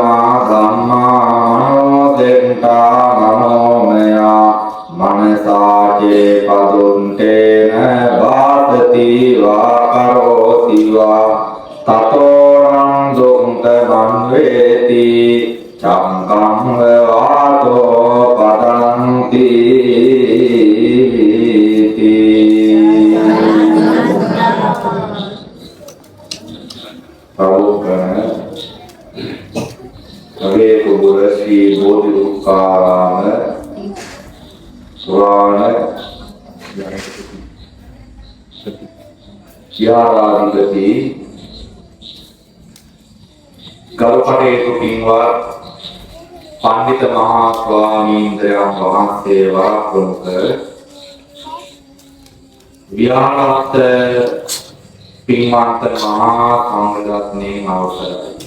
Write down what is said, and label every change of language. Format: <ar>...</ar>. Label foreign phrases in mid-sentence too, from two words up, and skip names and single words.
<pi>මනසාචේ පදුන්තේන වාසති වා කරෝති වා තතෝරං දුක්ඛ මන්වේති චංකං වාතෝ පදන්ති</pi> <si>කවේ කුබුර ශ්‍රී බෝධිසත්වාරාම පුරාණ විහාරාධිපති ගරුකටයුතු පින්වත් පණ්ඩිත මහා ස්වාමීන්ද්‍රයන් වහන්සේලා ප්‍රමුඛ විහාරස්ත පින්වන්ත මහා සංඝරත්නයේ අවසරයි.</si>